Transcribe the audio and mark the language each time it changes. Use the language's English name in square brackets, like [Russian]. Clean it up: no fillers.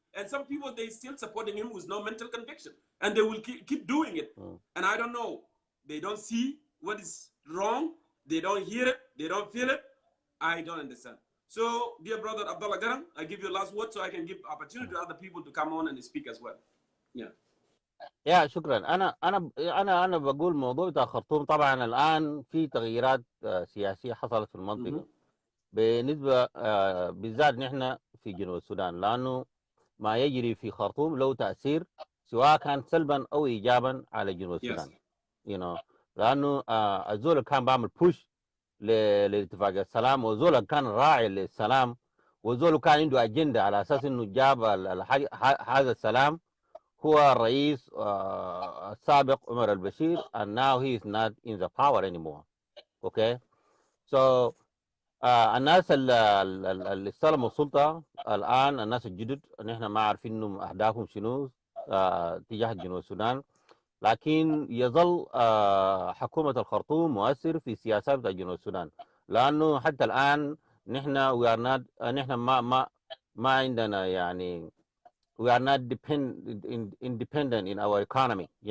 [English] And some people, they still supporting him with no mental conviction. And they will keep doing it. And I don't know. They don't see what is wrong. They don't hear it. They don't feel it. I don't understand. So, dear brother Abdullah Garam, I give you the last word so I can give opportunity to other people to come on and speak as well. Yeah. [Arabic] يا شكرا. انا بقول موضوع بتاع خرطوم. طبعا الان في تغييرات سياسيه حصلت في المنطقه بالنسبه بالذات نحن في جنوب السودان، لانه ما يجري في خرطوم له تاثير سواء كان سلبا او ايجابا على جنوب السودان. لانه الزول كان بعمل بوش لاتفاق السلام، وزول كان راعي للسلام، وزول كان عنده اجنده على اساس انه جاب هذا السلام هو الرئيس السابق عمر البشير. [English] and now he is not in the power anymore. Okay, so [Arabic] الناس اللي استلموا السلطه الان، الناس الجدد، نحن ما عارفين انهم اهدافهم شنو تجاه جنوب السودان، لكن يظل حكومه الخرطوم مؤثر في سياسات جنوب السودان، لانه حتى الان نحن نحن ما عندنا يعني [English] we are not independent in our economy,